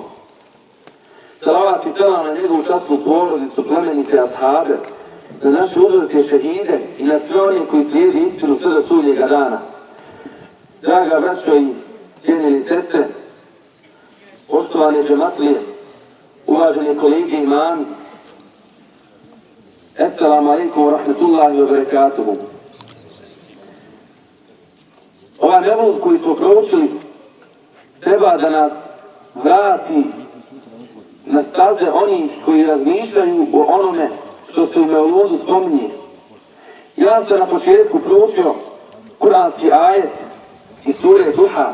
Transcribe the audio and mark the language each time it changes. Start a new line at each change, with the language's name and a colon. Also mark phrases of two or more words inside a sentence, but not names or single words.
Bosnian: Salavat i selam na njegovu časnu porodicu, plemenite ashabe, na naše uzorke šehide i na sve one koji slijedi istinu sve do sudnjega dana. Draga braćo i cijenjeni sestre, poštovane džematlije, uvažene kolege i imami,
Arabic: السلام عليكم ورحمة الله وبركاته.
Bosnian: Ovaj mevlud koji smo proučili treba da nas vrati na staze onih koji razmišljaju o onome što se u mevludu spominje. Ja sam na početku proučio kuranski ajet iz sure Duha.